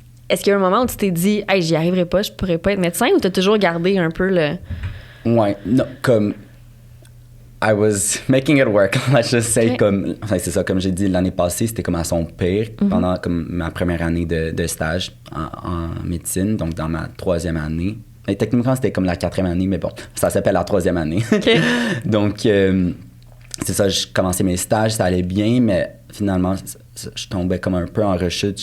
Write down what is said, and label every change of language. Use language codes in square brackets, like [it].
[fr] Est-ce qu'il y a un moment où tu t'es dit « Hey, j'y arriverai pas, je pourrais pas être médecin » ou t'as toujours gardé un peu le... Ouais, non, comme... [en] I was making it work, let's just say. [fr] Comme, c'est ça, comme j'ai dit, l'année passée, c'était comme à son pire pendant comme ma première année de stage en médecine, donc dans ma 3e année. Et techniquement, c'était comme la 4e année, mais bon, ça s'appelle la 3e année. Donc, c'est ça, je commençais mes stages, ça allait bien, mais finalement, je tombais comme un peu en rechute.